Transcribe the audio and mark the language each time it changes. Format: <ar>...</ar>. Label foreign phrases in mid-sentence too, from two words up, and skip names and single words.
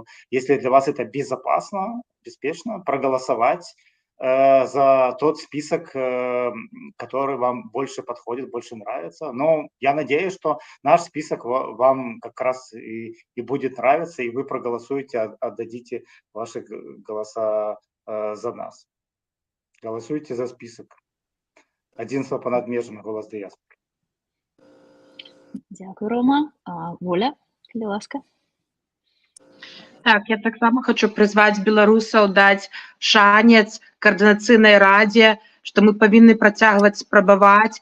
<ru>Если для вас это безопасно, беспечно, проголосовать за тот список, который вам больше подходит, больше нравится. Но я надеюсь, что наш список вам как раз и будет нравиться, и вы проголосуете, отдадите ваши голоса за нас. Голосуйте за список.</ru> <be>Адзінства понад межамі, голос дыяспоры. Дякую, Рома. Воля, калі ласка. Так, я таксама хочу прызваць беларусаў даць шанец Координацыйнай радзе, што мы павінны працягваць спрабаваць.</be>